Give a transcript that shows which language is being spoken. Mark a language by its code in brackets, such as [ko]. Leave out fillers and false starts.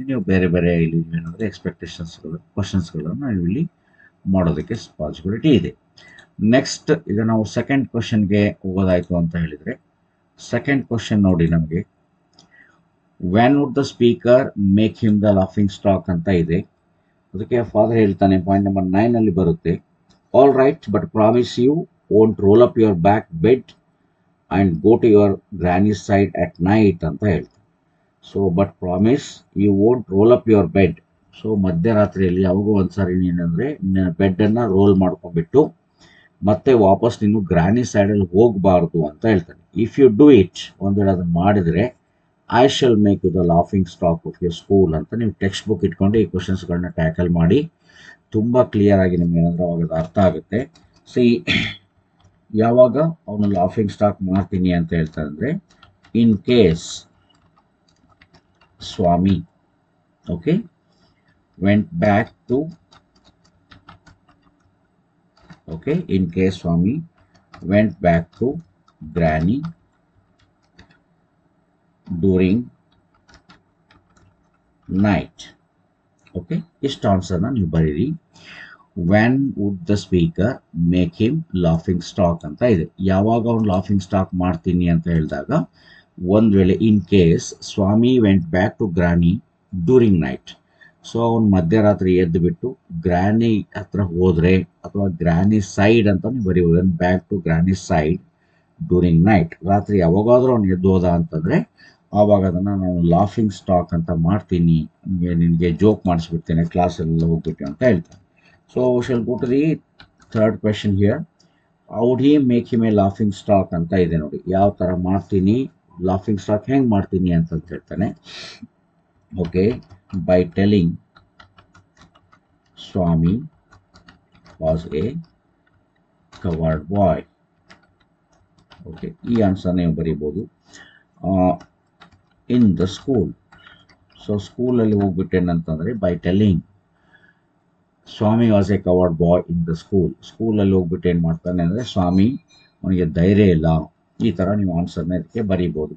[kn] ನೀವು ಬೇರೆ ಬೇರೆ ಇಲ್ಲಿ ಏನಾದರೆ ಎಕ್ಸ್ಪೆಕ್ಟೇಷನ್ಸ್ಗಳು, ಕ್ವಶನ್ಸ್ಗಳನ್ನು ನಾವು ಇಲ್ಲಿ ಮಾಡೋದಕ್ಕೆ ಪಾಸಿಬಿಲಿಟಿ ಇದೆ. ನೆಕ್ಸ್ಟ್ ಈಗ ನಾವು ಸೆಕೆಂಡ್ ಕ್ವಶನ್ಗೆ ಹೋಗೋದಾಯಿತು ಅಂತ ಹೇಳಿದರೆ, ಸೆಕೆಂಡ್ ಕ್ವಶನ್ ನೋಡಿ ನಮಗೆ [en] when would the speaker make him the laughing stock [kn] ಅಂತ ಇದೆ. ಅದಕ್ಕೆ ಫಾದರ್ ಹೇಳ್ತಾನೆ, ಪಾಯಿಂಟ್ ನಂಬರ್ 9ನಲ್ಲಿ ಬರುತ್ತೆ, [en] all right, but promise you won't roll up your back bed and go to your granny's side at night [kn] ಅಂತ ಹೇಳ್ತಾರೆ. [en] So but promise you won't roll up your bed. [kn] So ಮಧ್ಯರಾತ್ರಿಯಲ್ಲಿ ಯಾವಾಗೂ ಒಂದ್ಸಾರಿ ನೀನಂದರೆ ನಿನ್ನ ಬೆಡ್ಡನ್ನು roll ಮಾಡ್ಕೊಂಡ್ಬಿಟ್ಟು ಮತ್ತೆ ವಾಪಸ್ ನೀನು ಗ್ರಾನಿ ಸೈಡಲ್ಲಿ ಹೋಗಬಾರ್ದು ಅಂತ ಹೇಳ್ತಾನೆ. [en] if you do it, [kn] ಒಂದು ವೇಳೆ ಅದನ್ನು ಮಾಡಿದರೆ [en] I shall make you the laughing stock of your school [kn] ಅಂತ ನೀವು ಟೆಕ್ಸ್ಟ್ ಬುಕ್ ಇಟ್ಕೊಂಡು ಈ ಕ್ವಶನ್ಸ್ಗಳನ್ನ ಟ್ಯಾಕಲ್ ಮಾಡಿ. ತುಂಬ ಕ್ಲಿಯರ್ ಆಗಿ ನಿಮ್ಗೆ ಏನಾದರೂ ಅವಾಗ ಅರ್ಥ ಆಗುತ್ತೆ. ಸಿ, ಯಾವಾಗ ಅವನು ಲಾಫಿಂಗ್ ಸ್ಟಾಕ್ ಮಾಡ್ತೀನಿ ಅಂತ ಹೇಳ್ತಾರೆ ಅಂದರೆ, [en] In case Swami okay went back to in case Swami went back to Granny during night. [kn] Okay, ಇಷ್ಟು ಆನ್ಸರ್ನ ನೀವು ಬರೀರಿ. [en] when would the speaker make him laughing stock [kn] ಅಂತ ಇದೆ. ಯಾವಾಗ ಅವ್ನು ಲಾಫಿಂಗ್ ಸ್ಟಾಕ್ ಮಾಡ್ತೀನಿ ಅಂತ ಹೇಳಿದಾಗ, ಒಂದು ವೇಳೆ [en] in case Swami went back to granny during night, [kn] so ಅವ್ನು ಮಧ್ಯರಾತ್ರಿ ಎದ್ದು ಬಿಟ್ಟು ಗ್ರಾನಿ ಹತ್ರ ಹೋದ್ರೆ, ಅಥವಾ ಗ್ರಾನಿ ಸೈಡ್ ಅಂತ ನೀವು ಬರೀಬೋದು. [en] back to granny side during night, [kn] ರಾತ್ರಿ ಯಾವಾಗಾದ್ರೂ ಅವ್ನು ಎದ್ದು ಹೋದ ಅಂತಂದರೆ ಆವಾಗ ಅದನ್ನು ನಾನು ಲಾಫಿಂಗ್ ಸ್ಟಾಕ್ ಅಂತ ಮಾಡ್ತೀನಿ, ನಿನಗೆ ಜೋಕ್ ಮಾಡಿಸ್ಬಿಡ್ತೇನೆ ಕ್ಲಾಸಲ್ಲೆಲ್ಲ ಹೋಗ್ಬಿಟ್ಟು ಅಂತ ಹೇಳ್ತಾನೆ. [en] So shall go to the third question here. Would he make him a laughing stock [kn] ಅಂತ ಇದೆ ನೋಡಿ. ಯಾವ ಥರ ಮಾಡ್ತೀನಿ, ಲಾಫಿಂಗ್ ಸ್ಟಾಕ್ ಹೆಂಗೆ ಮಾಡ್ತೀನಿ ಅಂತ ಹೇಳ್ತಾನೆ. [en] Okay, by telling Swami was a coward boy. [kn] Okay, ಈ ಆನ್ಸರ್ ನೀವು ಬರೀಬೋದು. [en] in the school, [kn] ಸೊ ಸ್ಕೂಲಲ್ಲಿ ಹೋಗ್ಬಿಟ್ಟೇನಂತಂದರೆ [en] By telling Swami was a coward boy in the school. [kn] ಸ್ಕೂಲಲ್ಲಿ ಹೋಗ್ಬಿಟ್ಟು ಏನು ಮಾಡ್ತಾನೆ ಅಂದರೆ, ಸ್ವಾಮಿ ಅವನಿಗೆ ಧೈರ್ಯ ಇಲ್ಲ, ಈ ಥರ ನೀವು ಆನ್ಸರ್ನ ಇದಕ್ಕೆ ಬರೀಬೋದು.